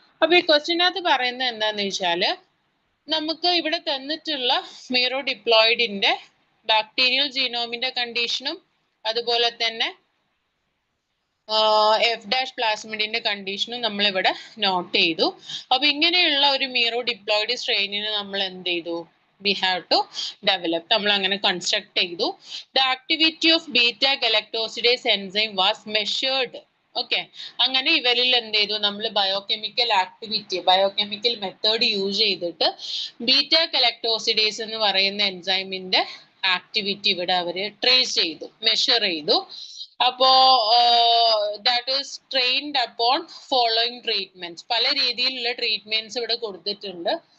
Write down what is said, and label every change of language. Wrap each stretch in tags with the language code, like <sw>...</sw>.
<ml>അപ്പൊ ഈ ക്വസ്റ്റ്യനകത്ത് പറയുന്നത് എന്താന്ന് വെച്ചാല്, നമുക്ക് ഇവിടെ തന്നിട്ടുള്ള മീറോ ഡിപ്ലോയിഡിന്റെ ബാക്ടീരിയൽ ജീനോമിന്റെ കണ്ടീഷനും അതുപോലെ തന്നെ എഫ് ഡാഷ് പ്ലാസ്മിഡിന്റെ കണ്ടീഷനും നമ്മൾ ഇവിടെ നോട്ട് ചെയ്തു. അപ്പൊ ഇങ്ങനെയുള്ള ഒരു മീറോ ഡിപ്ലോയിഡ് സ്ട്രെയിനിന് നമ്മൾ എന്ത് ചെയ്തു,</ml> <en>we have to develop,</en> <ml>നമ്മൾ അങ്ങനെ കൺസ്ട്രക്ട് ചെയ്തു.</ml> <en>The activity of beta galactosidase enzyme was measured.</en> <ml>Okay, അങ്ങനെ ഇവരിൽ എന്ത് ചെയ്തു, നമ്മൾ biochemical activity, biochemical method use ചെയ്തിട്ട് ബീറ്റ ഗലക്ടോസിഡേസ് എന്ന് പറയുന്ന എൻസൈമിന്റെ ആക്ടിവിറ്റി ഇവിടെ അവര് ട്രേസ് ചെയ്തു, മെഷർ ചെയ്തു. അപ്പോ</ml> <en>that is trained upon following treatments,</en> <ml>പല രീതിയിലുള്ള ട്രീറ്റ്മെന്റ്സ് ഇവിടെ കൊടുത്തിട്ടുണ്ട്.</ml>